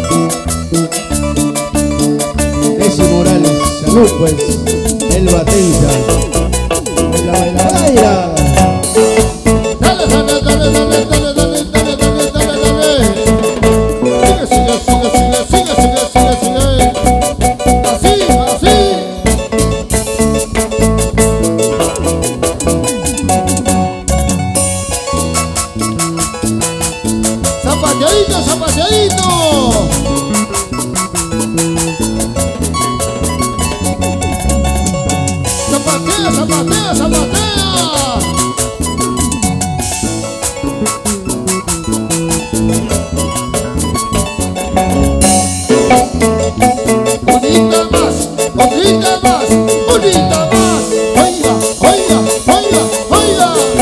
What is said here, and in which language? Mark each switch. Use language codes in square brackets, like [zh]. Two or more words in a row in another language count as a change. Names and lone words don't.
[es] Desi Morales, salud pues, el Atencia. Baila, baila, baila. Dale, dale, dale, dale, dale, dale, dale, dale, dale, dale. Sigue, sigue, sigue, sigue, sigue, sigue, sigue, sigue. Así, así. Zapateadito, zapateadito. Zapatea, zapatea, zapatea. Bonita más, bonita más, bonita más. Oiga, oiga, oiga, oiga.